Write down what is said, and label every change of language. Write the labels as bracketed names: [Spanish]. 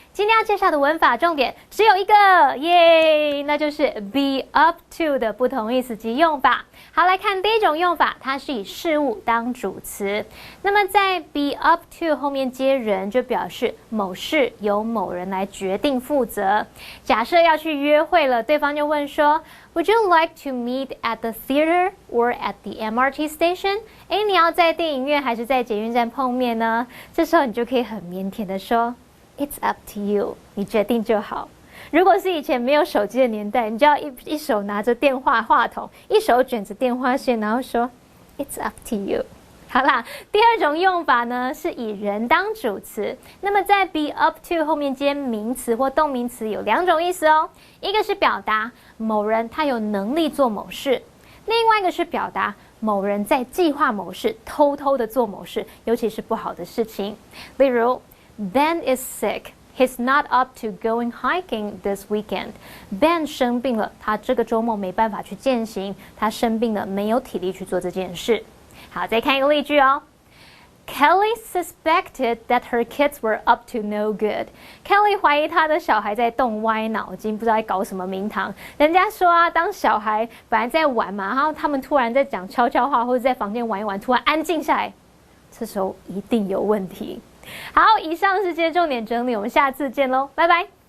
[Chinese] 今天要介绍的文法重点只有一个，耶，那就是 be up to 的不同意思及用法。好，来看第一种用法，它是以事物当主词。那么在 be up to 后面接人，就表示某事由某人来决定负责。假设要去约会了，对方就问说 [English] Would you like to meet at the theater or at the MRT station？ [Chinese] 你要在电影院还是在捷运站碰面呢？这时候你就可以很腼腆的说 [English] It's up to you， [Chinese] 你决定就好。如果是以前没有手机的年代，你就要一手拿着电话话筒，一手卷着电话线，然后说 [English] It's up to you。 [Chinese] 好啦，第二种用法呢是以人当主词。那么在 be up to 后面接名词或动名词有两种意思哦，一个是表达某人他有能力做某事，另外一个是表达某人在计划某事，偷偷的做某事，尤其是不好的事情。 [English] 例如 Ben is sick。He's not up to going hiking this weekend. [Chinese] Ben 生病了，他这个周末没办法去健行，他生病了，没有体力去做这件事。好，再看一个例句哦。 [English] Kelly suspected that her kids were up to no good. [Chinese] Kelly 怀疑她的小孩在动歪脑筋，不知道在搞什么名堂。人家说啊，当小孩本来在玩嘛，然后他们突然在讲悄悄话，或者在房间玩一玩，突然安静下来，这时候一定有问题。好，以上是今天重点整理，我们下次见喽，拜拜。